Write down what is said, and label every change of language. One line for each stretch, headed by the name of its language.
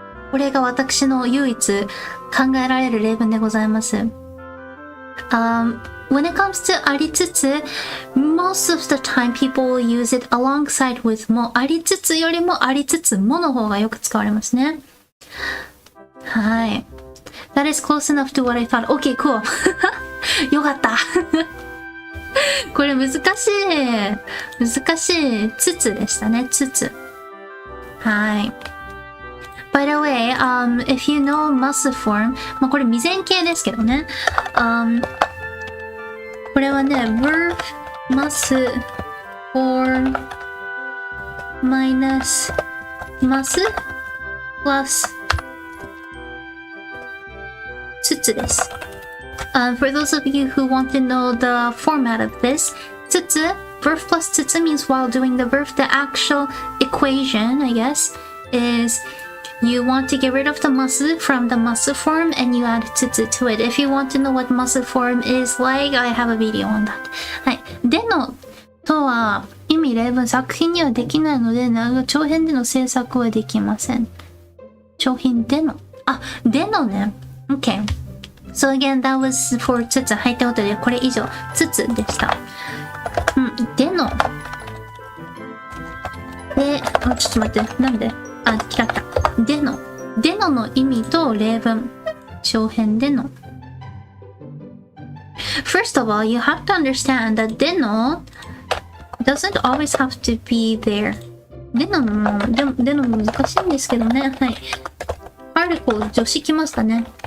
Japanese: これが私の唯一考えられる例文でございます。
English: When it comes to ありつつ、most of the time people will use it alongside with も。
Japanese: ありつつよりもありつつもの方がよく使われますね。はい。
English: That is close enough to what I thought. Okay, cool.
Japanese: よかった。これ難しい。難しい。つつでしたね。つつ。はい。
English: By the way, if you know must form,
Japanese: まあこれ未然形ですけどね。これはね、
English: verb must form minus must plus
Japanese: つつです。
English: For those of you who want to know the format of this, つつ verb plus つつ means while doing the verb, the actual equation, I guess, is you want to get rid of the masu from the masu form and you add tsutsu to it. If you want to know what masu form is like, I have a video on that.
Japanese: はい。でのとは意味例文作品にはできないので、長編での制作はできません。長編での。あ、でのね。Okay.
English: So again, that was for
Japanese: つつ。はい、ということで、これ以上、つつでした。での。で、ちょっと待って、なんで違った。での。でのの意味と例文。長編での。
English: First of all, you have to understand that でのdoesn't always have to be there.
Japanese: での難しいんですけどね。はい。 article 助詞きましたね。